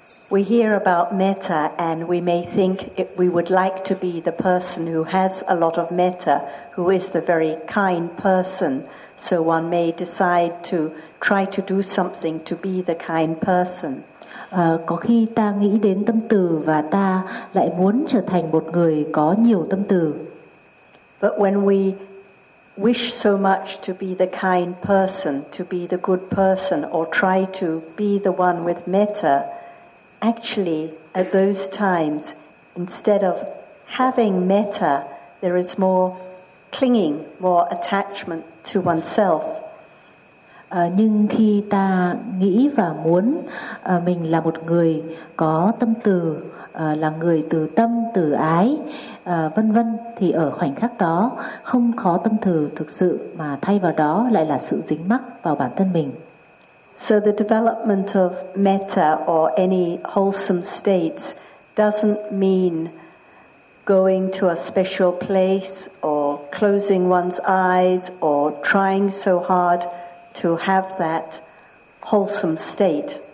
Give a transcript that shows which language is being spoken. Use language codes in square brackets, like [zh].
[en] We hear about metta and we may think we would like to be the person who has a lot of metta, who is the very kind person. So one may decide to try to do something to be the kind person. [vi] Có khi ta nghĩ đến tâm từ và ta lại muốn trở thành một người có nhiều tâm từ. [en] But when we wish so much to be the kind person, to be the good person, or try to be the one with metta, actually, at those times, instead of having metta, there is more clinging, more attachment to oneself. [vi] Nhưng khi ta nghĩ và muốn mình là một người có tâm từ, là người từ tâm, từ ái, vân vân, thì ở khoảnh khắc đó không có tâm từ thực sự mà thay vào đó lại là sự dính mắc vào bản thân mình. [en] So the development of metta or any wholesome states doesn't mean going to a special place or closing one's eyes or trying so hard to have that wholesome state.